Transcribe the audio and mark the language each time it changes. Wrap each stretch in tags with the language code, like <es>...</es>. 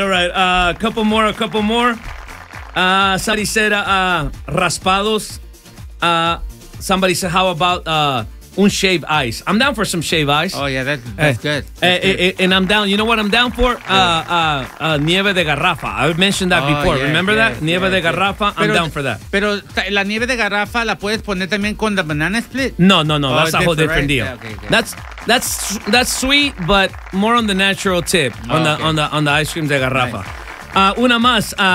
<en>A couple more. Somebody said raspados. Somebody said, how about</en> <es>un</es> <en>shave ice? I'm down for some shave ice. Oh, yeah, that's good. And I'm down. You know what I'm down for? Yeah.</en> <es>Nieve de garrafa.</es> <en>I mentioned that before. Yeah, Remember that?</en> <es>Nieve de garrafa.</es> <en>Yeah. I'm down for that.</en> <es>Pero la nieve de garrafa la puedes poner también con</es> <en>the banana split? No. Oh, that's a whole different deal. That's sweet, but more on the natural tip on the ice cream de garrafa. Nice.</en> <es>Una más.</es>